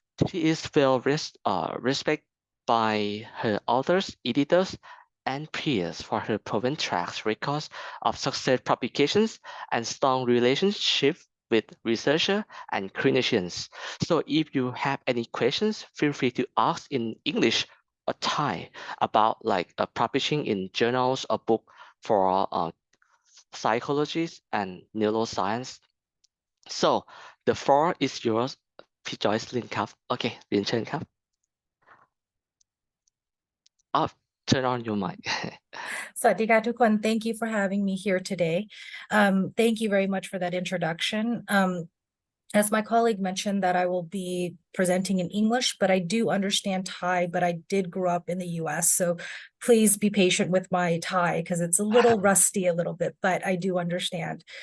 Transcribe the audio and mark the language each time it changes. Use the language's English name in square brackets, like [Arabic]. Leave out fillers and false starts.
[English] She is well respected by her authors, editors, and peers for her proven track records of success publications and strong relationship with researchers and clinicians. So if you have any questions, feel free to ask in English or Thai about like publishing in journals or book for psychologists and neuroscience. So the floor is yours, [Thai] พี่จอยส์ลินครับโอเคเรียนเชิญครับ [English] turn on your mic. [Thai] Sawadika tukon, [English] thank you for having me here today. Thank you very much for that introduction. As my colleague mentioned that I will be presenting in English, but I do understand Thai, but I did grow up in the US. So please be patient with my Thai because it's a little rusty a little bit, but I do understand.